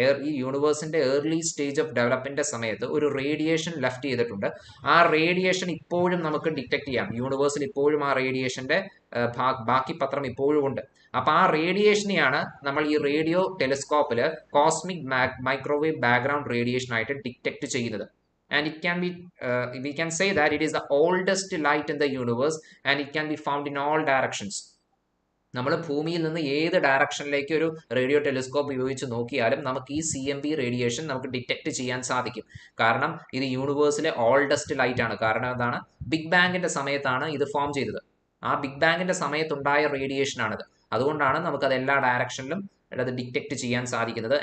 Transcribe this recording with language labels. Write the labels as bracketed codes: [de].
[ml] ഈ യൂണിവേഴ്സിന്റെ early stage of ഡെവലപ്മെന്റിന്റെ സമയത്ത് ഒരു റേഡിയേഷൻ ലെഫ്റ്റ് ചെയ്തിട്ടുണ്ട്. ആ റേഡിയേഷൻ ഇപ്പോഴും നമുക്ക് ഡിറ്റക്ട് ചെയ്യാം. യൂണിവേഴ്സിൽ ഇപ്പോഴും ആ റേഡിയേഷന്റെ ബാക്കി പത്രം ഇപ്പോഴും ഉണ്ട്. അപ്പൊ ആ റേഡിയേഷനെയാണ് നമ്മൾ ഈ radio ടെലിസ്കോപ്പിൽ cosmic microwave background radiation ആയിട്ട് ഡിറ്റക്ട് ചെയ്യുന്നത്. [en] And it can be we can say that it is the oldest light in the universe and it can be found in all directions. [ml] നമ്മൾ ഭൂമിയിൽ നിന്ന് ഏത് ഡയറക്ഷനിലേക്ക് ഒരു റേഡിയോ ടെലിസ്കോപ്പ് ഉപയോഗിച്ച് നോക്കിയാലും നമുക്ക് ഈ CMB റേഡിയേഷൻ നമുക്ക് ഡിറ്റക്ട് ചെയ്യാൻ സാധിക്കും. കാരണം ഇത് യൂണിവേഴ്സിലെ ഓൾഡസ്റ്റ് ലൈറ്റ് ആണ്. കാരണം എന്താണ്, ബിഗ് ബാങ്ങിന്റെ സമയത്താണ് ഇത് ഫോം ചെയ്തത്. ആ ബിഗ് ബാങ്ങിന്റെ സമയത്തുണ്ടായ റേഡിയേഷൻ ആണിത്. അതുകൊണ്ടാണ് നമുക്കത് എല്ലാ ഡയറക്ഷനിലും അത് ഡിറ്റക്ട് ചെയ്യാൻ സാധിക്കുന്നത്.